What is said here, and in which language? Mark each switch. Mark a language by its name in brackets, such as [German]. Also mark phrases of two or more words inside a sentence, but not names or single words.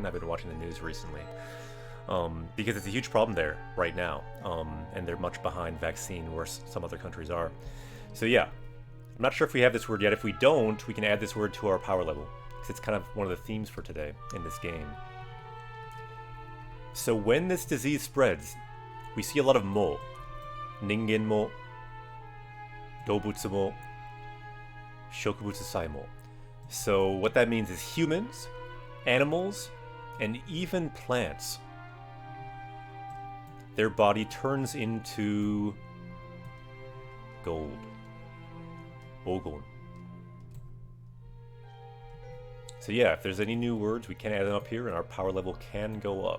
[English] I've been watching the news recently because it's a huge problem there right now, and they're much behind vaccine where some other countries are. So yeah, I'm not sure if we have this word yet. If we don't, we can add this word to our power level because it's kind of one of the themes for today in this game. So when this disease spreads, we see a lot of mo. [Japanese] 人間も、動物も、植物さえも. [English] So what that means is humans, animals, and even plants. Their body turns into gold. Ogon. So yeah, if there's any new words, we can add them up here and our power level can go up.